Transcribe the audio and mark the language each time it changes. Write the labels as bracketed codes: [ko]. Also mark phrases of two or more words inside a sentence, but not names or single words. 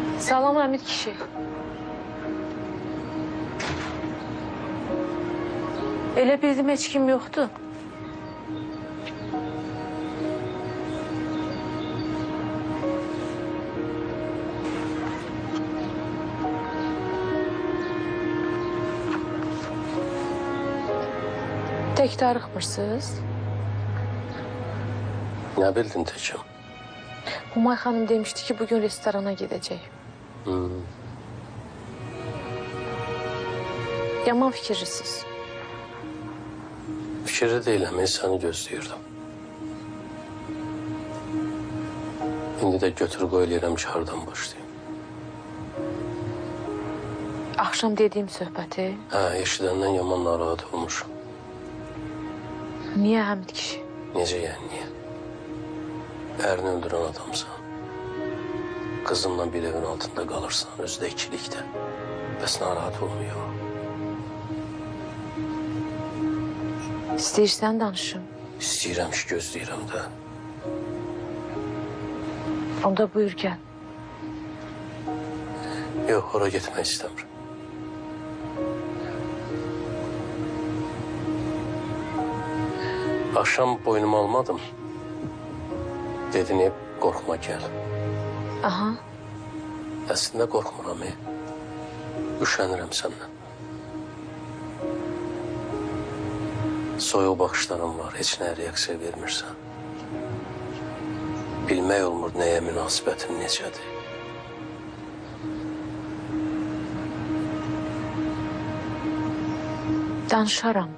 [az] Salam Əmid kişi. Elə bildim heç kim yoxdur. Tek darıxmırsınız? [tr] Ne bildin tekim? Humay xanım demişti ki bugün restorana gidecek. [az] Yaman fikirlisiniz. [tr] Fikirli değilim, seni gözləyirdim. [az] İndi də götür qoy eləyirəm ki, hardan başlayayım. [tr] Akşam dediğim söhbəti. [az] Hə, eşidəndən yaman narahat olmuşum. Niye Həmid kişi? Necə yəni, niyə? Ərini öldürən adamsan. [tr] Kızınla bir evin altında kalırsan, özü də ikilikdə. [az] Bəs narahat olmuyor. İstəyirsən danışım. İstəyirəm ki, gözləyirəm də. Onda buyur gel. Yox, ora getmək istəmirəm. [tr] Akşam boynumu almadım. Dedin hep korkma gel. Aha. Aslında korkmuram. [az] Üşənirəm səndən. Soyuq baxışların var, heç nə reaksiya vermirsən. Bilmək olmur nəyə münasibətin necədir. Danışaram.